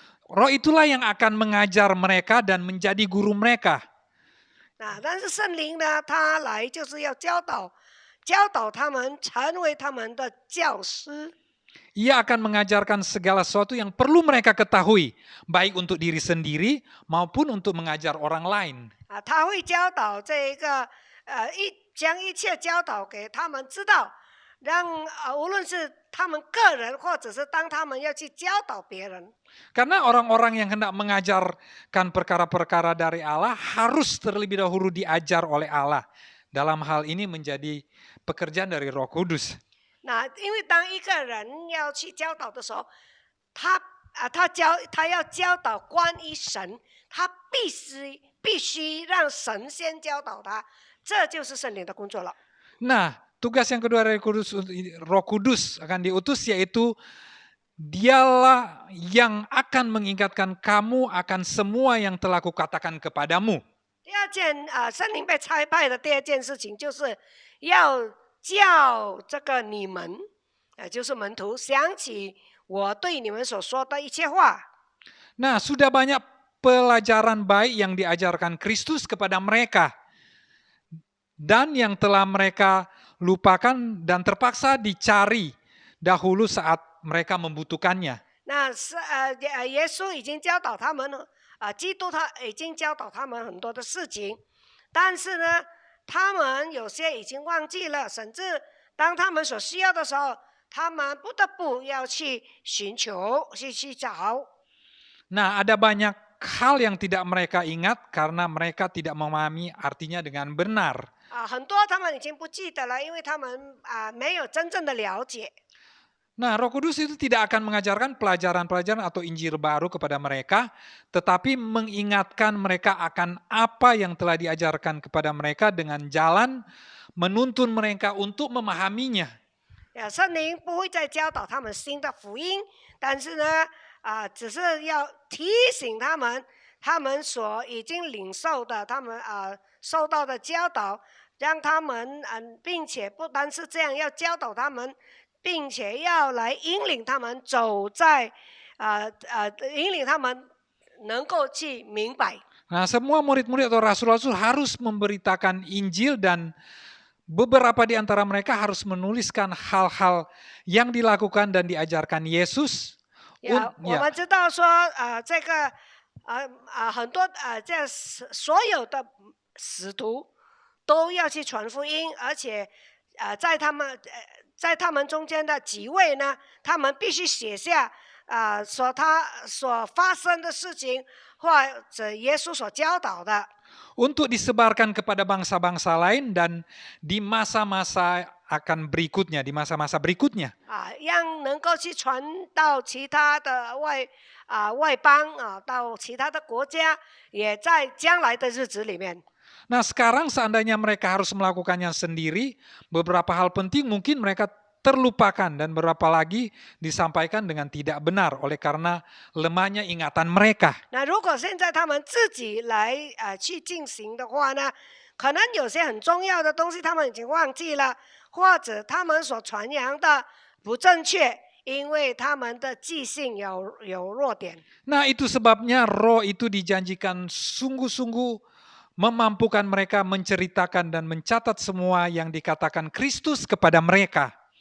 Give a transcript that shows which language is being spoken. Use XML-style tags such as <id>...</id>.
<id>Roh itulah yang akan mengajar mereka dan menjadi guru mereka.</id> <zh>但是圣灵呢，他来就是要教导他们，成为他们的教师。</zh> <id>Ia akan mengajarkan segala sesuatu yang perlu mereka ketahui, baik untuk diri sendiri maupun untuk mengajar orang lain.</id> <zh>他会教导这一个将一切教导给他们知道，让无论是他们个人，或者是当他们要去教导别人。</zh> <id>Karena orang-orang yang hendak mengajarkan perkara-perkara dari Allah harus terlebih dahulu diajar oleh Allah. Dalam hal ini menjadi pekerjaan dari Roh Kudus.</id> <zh>因为当一个人要去教导的时候，他要教导关于神，他必须让神先教导他，这就是圣灵的工作了。</zh> <id>Nah, tugas yang kedua dari Roh Kudus akan diutus, yaitu dialah yang akan mengingatkan kamu akan semua yang telah kukatakan kepadamu.</id> <zh>第二件圣灵被差派的第二件事情，就是要叫这个你们，就是门徒想起我对你们所说的一切话。</zh> <id>Nah, sudah banyak pelajaran baik yang diajarkan Kristus kepada mereka. Dan yang telah mereka lupakan dan terpaksa dicari dahulu saat mereka membutuhkannya.</id> <zh>耶稣已经教导他们了，基督他已经教导他们很多的事情，但是呢，他们有些已经忘记了，甚至当他们所需要的时候，他们不得不要去寻求，去找。</zh> <id>Nah, ada banyak hal yang tidak mereka ingat karena mereka tidak memahami artinya dengan benar.</id> <zh>很多他们已经不记得了，因为他们没有真正的了解。</zh> <id>Nah, Roh Kudus itu tidak akan mengajarkan pelajaran-pelajaran atau Injil baru kepada mereka, tetapi mengingatkan mereka akan apa yang telah diajarkan kepada mereka dengan jalan menuntun mereka untuk memahaminya.</id> <zh>圣灵不会再教导他们新的福音，但是呢，只是要提醒他们，他们所已经领受的，他们受到的教导，让他们并且不单是这样，要教导他们。并且要来引领他们走在引领他们能够去明白。</zh> <id>Nah, semua murid-murid atau rasul-rasul harus memberitakan Injil dan beberapa di antara mereka harus menuliskan hal-hal yang dilakukan dan diajarkan Yesus.</id> <zh>我们知道说这个很多这所有的使徒都要去传福音，而且在他们中间的几位呢，他们必须写下他所发生的事情，或者耶稣所教导的。</zh> <id>Untuk disebarkan kepada bangsa-bangsa lain dan di masa-masa akan berikutnya, di masa-masa berikutnya.</id> <zh>让能够去传到其他的外邦到其他的国家，也在将来的日子里面。</zh> <id>Nah, sekarang seandainya mereka harus melakukannya sendiri, beberapa hal penting mungkin mereka terlupakan dan beberapa lagi disampaikan dengan tidak benar oleh karena lemahnya ingatan mereka.</id> <zh>那如果现在他们自己来去进行的话呢，可能有些很重要的东西他们已经忘记了，或者他们所传扬的不正确，因为他们的记性有弱点。</zh> <id>Nah, itu sebabnya Roh itu dijanjikan sungguh-sungguh memampukan mereka menceritakan dan mencatat semua yang dikatakan Kristus kepada mereka.</id>